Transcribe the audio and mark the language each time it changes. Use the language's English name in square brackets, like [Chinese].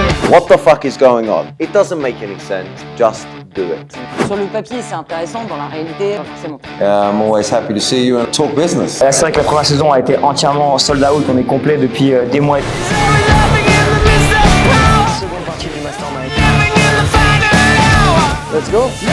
[English] What the fuck is going on? It doesn't make any sense. Just do it. [French] Sur le papier, c'est intéressant, dans la réalité, pas forcément. [English] I'm always happy to see you and talk business. [French] C'est vrai que la première saison a été entièrement sold out, on est complet depuis des mois. Seconde partie du Mastermind. [English] Let's go.